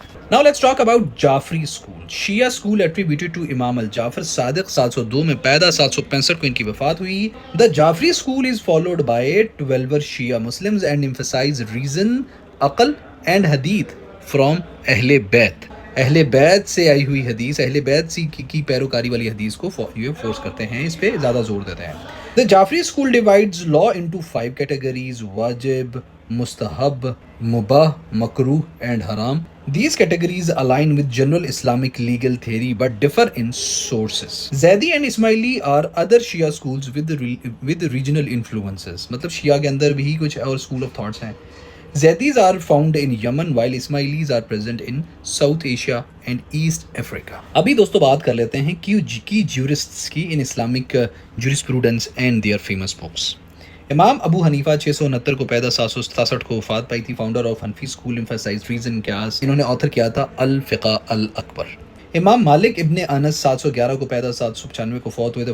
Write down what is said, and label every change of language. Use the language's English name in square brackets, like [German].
[English] Now let's talk about Jafri school. Shia school attributed to Imam al-Jafar Sadiq, 702 [Urdu] میں پیدا, 765 کو ان کی وفات ہوئی. [English] The Jafri school is followed by 12 Shia Muslims and emphasize reason, aql and hadith from اہل بیت. [Urdu] اہل بیت سے آئی ہوئی حدیث, اہل بیت کی پیروکاری والی حدیث کو یہ فورس کرتے ہیں, اس پہ زیادہ زور دیتے ہیں. [English] The Jafri school divides law into 5 categories: wajib, mustahab, mubah, makruh and haram. These categories align with general Islamic legal theory but differ in sources. Zaidi and Ismaili are other Shia schools with regional influences. [Urdu] مطلب شیعہ کے اندر بھی کچھ اور [English] school of thoughts [Urdu] ہیں. [English] Zaidis are found in Yemen while Ismailis are present in South Asia and East Africa. [Urdu] ابھی دوستو بات کر لیتے ہیں کی jurists کی [English] in Islamic jurisprudence and their famous books. [Urdu] امام ابو حنیفہ 669 کو پیدا, 767 کو وفات پائی تھی. [English] Founder of Hanafi school, emphasize reason, قیاس. [Urdu] انہوں نے آتھر کیا تھا [English] الفقہ الاکبر. [Urdu] امام مالک ابن انس 711 کو پیدا, 795 کو فوت ہوئے تھے.